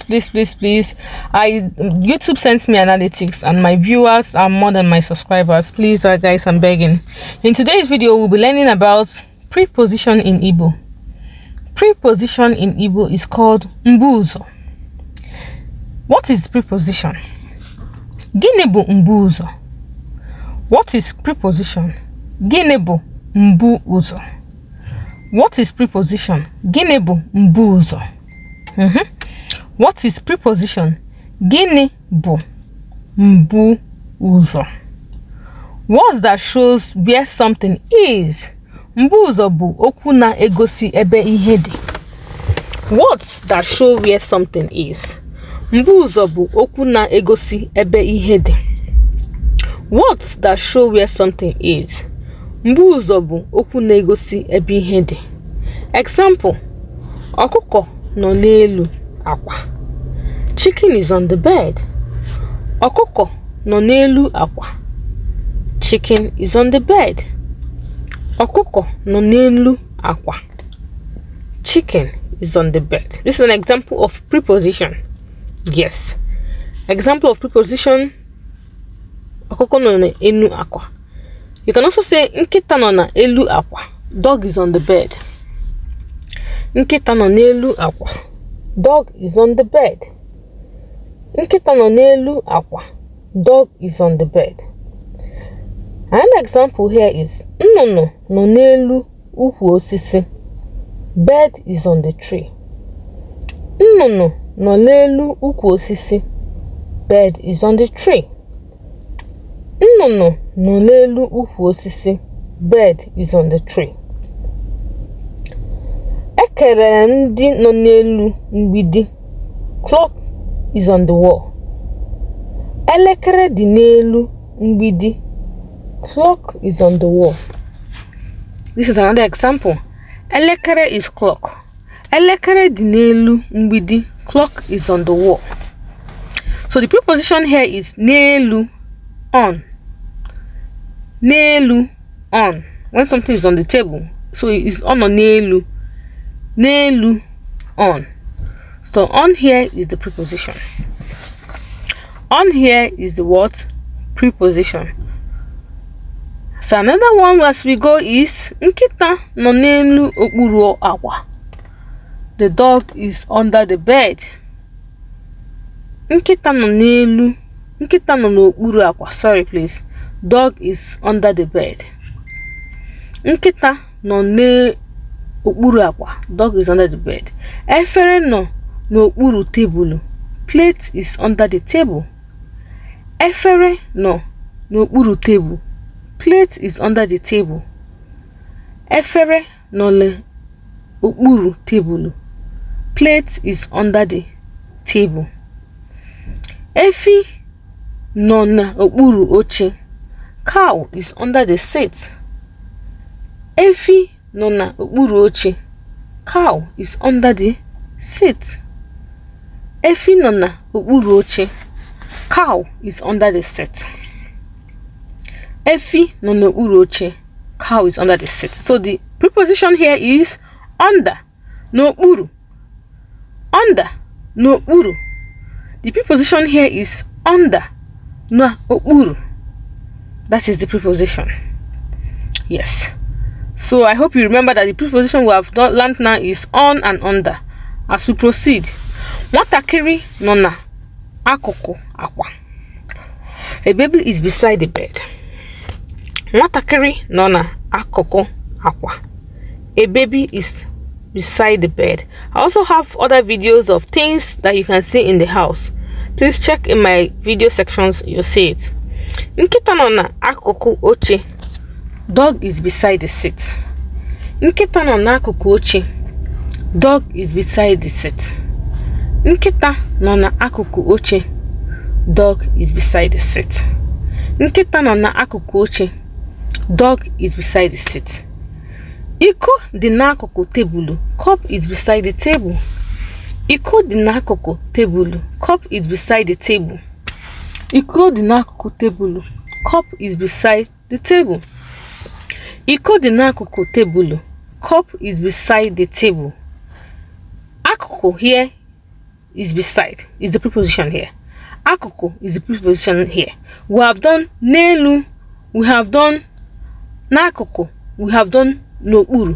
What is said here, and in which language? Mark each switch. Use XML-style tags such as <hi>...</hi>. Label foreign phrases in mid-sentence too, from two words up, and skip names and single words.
<en>YouTube sends me analytics and my viewers are more than my subscribers. Please guys, I'm begging. In today's video we'll be learning about preposition in Igbo. Preposition in Igbo is called mbuzo. What is preposition?</en> <ig>Gịnị bụ mbuzo?</ig> <en>What is preposition?</en> <ig>Gịnị bụ mbuzo?</ig> <en>What is preposition?</en> <ig>Gịnị bụ mbuzo?</ig> <en>What is preposition?</en> <ig>Gịnị bụ mbuzo?</ig> <en>Words that shows where something is.</en> <ig>Mbuzo bụ okwu na-egosi ebe ihe dị.</ig> <en>Words that show where something is.</en> <ig>Mbuzo bụ okwu na-egosi ebe ihe dị.</ig> <en>Words that show where something is.</en> <ig>Mbuzo bụ okwu na-egosi ebe ihe dị. Example: ọkụkọ nọ n'elu akwa.</ig> <en>Chicken is on the bed.</en> <ig>Ọkụkọ nọ n'elu akwa.</ig> <en>Chicken is on the bed.</en> <ig>Ọkụkọ nọ n'elu akwa.</ig> <en>Chicken is on the bed. This is an example of preposition. Yes. Example of preposition:</en> <ig>ọkụkọ nọ n'elu akwa.</ig> <en>You can also say</en> <ig>nkịta nọ n'elu akwa.</ig> <en>Dog is on the bed.</en> <ig>Nkịta nọ n'elu akwa.</ig> <en>Dog is on the bed.</en> <ig>Nkịta nọ n'elu akwa.</ig> <en>Dog is on the bed. An example here is</en> <ig>nnụnụ nọ n'elu ukwu osisi.</ig> <en>Bird is on the tree.</en> <ig>Nnụnụ nọ n'elu ukwu osisi.</ig> <en>Bird is on the tree.</en> <ig>Nnụnụ nọ n'elu ukwu osisi.</ig> <en>Bird is on the tree.</en> <ig>Ekere ndị nọ n'elu mgbidi.</ig> <en>Clock is on the wall.</en> <ig>Elekere dị n'elu mgbidi.</ig> <en>Clock is on the wall. This is another example. Elekere is clock.</en> <ig>Elekere dị n'elu mgbidi.</ig> <en>Clock is on the wall. So the preposition here is n'elu, on.</en> <ig>N'elu, on.</ig> <en>When something is on the table, so it is on or n'elu.</en> <ig>N'elu,</ig> <en>on. So on here is the preposition. On here is the what? Preposition. So another one as we go is</en> <ig>nkịta nọ n'elu okpuru akwa.</ig> <en>The dog is under the bed.</en> <ig>Nkịta nọ n'okpuru akwa.</ig> <en>Sorry please. Dog is under the bed.</en> <ig>Nkịta nọ n'okpuru akwa.</ig> <en>Dog is under the bed.</en> <ig>Efere nọ n'okpuru tebulu.</ig> <en>Plate is under the table.</en> <ig>Efere nọ n'okpuru table.</ig> <en>Plate is under the table.</en> <ig>Efere nọ n'okpuru tebulu.</ig> <en>Plate is under the table.</en> <ig>Efi nọ n'okpuru oche.</ig> <en>Cow is under the seat.</en> <ig>Efi nọ n'okpuru oche.</ig> <en>Cow is under the seat.</en> <ig>Efi nọ n'okpuru oche.</ig> <en>Cow is under the seat.</en> <ig>Efi nọ n'okpuru oche.</ig> <en>Cow is under the seat. So the preposition here is under, n'okpuru. Under, n'okpuru. The preposition here is under, n'okpuru. That is the preposition. Yes. So I hope you remember that the preposition we have learned now is on and under. As we proceed,</en> <ig>nwatakịrị nọ n'akụkụ akwa.</ig> <en>A baby is beside the bed.</en> <ig>Nwatakịrị nọ n'akụkụ akwa.</ig> <en>A baby is beside the bed. I also have other videos of things that you can see in the house. Please check in my video sections, you'll see it.</en> <ig>Nkịta nọ n'akụkụ oche.</ig> <en>Dog is beside the seat.</en> <ig>Nkịta nọ n'akụkụ oche.</ig> <en>Dog is beside the seat.</en> <ig>Nkịta nọ n'akụkụ oche.</ig> <en>Dog is beside the seat.</en> <ig>Nkịta nọ n'akụkụ oche.</ig> <en>Dog is beside the seat.</en> <ig>Iko dị n'akụkụ tebulu.</ig> <en>Cup is beside the table.</en> <ig>Iko dị n'akụkụ tebụl.</ig> <en>Cup is beside the table.</en> <ig>Iko dị n'akụkụ tebụl.</ig> <en>Cup is beside the table.</en> <ig>Iko dị n'akụkụ tebụl.</ig> <en>Cup is beside the table. Akụkụ here is beside. Is the preposition here. Akụkụ is the preposition here. We have done n'elu. We have done n'akụkụ. We have done n'okpuru.</en>